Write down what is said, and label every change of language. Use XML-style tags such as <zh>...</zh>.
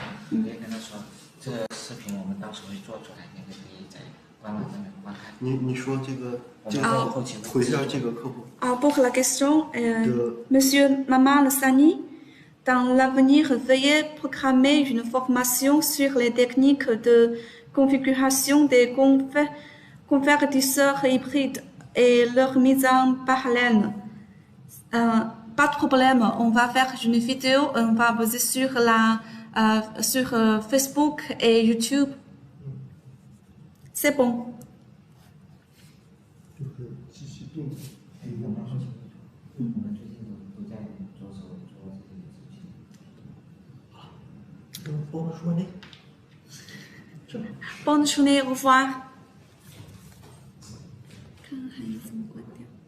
<zh>可以跟他说，这个视频我们到时候会做出来，你可以在官网上面观看。你说这个回一下这个客户。</zh> <fr>Pour la question, Monsieur Maman Sani, dans l'avenir, veuillez programmer une formation sur les techniques de configuration des convertisseurs hybrides et leur mise en parallèle. Pas de problème, on va faire une vidéo, on va poser sur Facebook et YouTube. C'est bon.</fr> <zh>就是继续并联。我们最近都在做这些事情。</zh> <fr>Bonne journée. Bonne journée, au revoir.</fr> <zh>看看你怎么关掉。</zh>